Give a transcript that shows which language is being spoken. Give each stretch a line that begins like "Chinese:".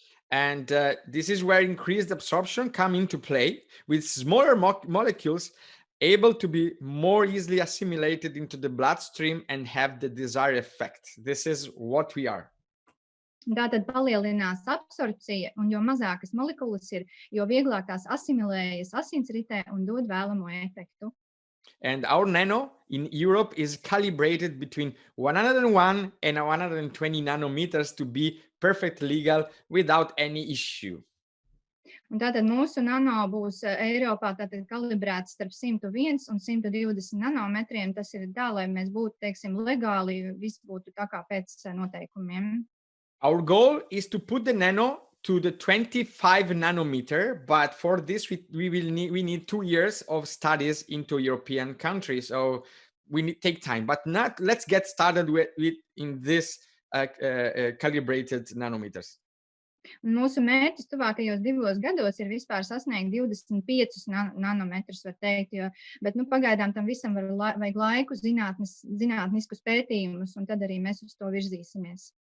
English: And this is where increased absorption come into play with smaller molecules able to be more easily assimilated into the bloodstream and have the desired effect. This is what we are.
Latvian: Tātad palielinās absorpcija, un jo mazākas molekulas ir, jo vieglāk tās asimilējas asinsritē un dod vēlamo efektu.
English: And our nano in Europe is calibrated between 101 and 120 nanometers to be perfect legal without any issue.
Latvian: Un tātad mūsu nano būs Eiropā tātad kalibrēts starp 101 un 120 nanometriem. Tas ir tā, lai mēs būtu, teiksim, legāli, viss būtu tā kā pēc noteikumiem.
English: Our goal is to put the nano to the 25 nanometer, but for this we need 2 years of studies into European countries, so we need take time. But let's get started with in this calibrated nanometers.
Latvian: Un mūsu mērķis tuvākajos 2 gados ir vispār sasniegt 25 nanometrus, var teikt, bet pagaidām tam visam vajag laiku, zinātniskus pētījumus, un tad arī mēs uz to virzīsimies.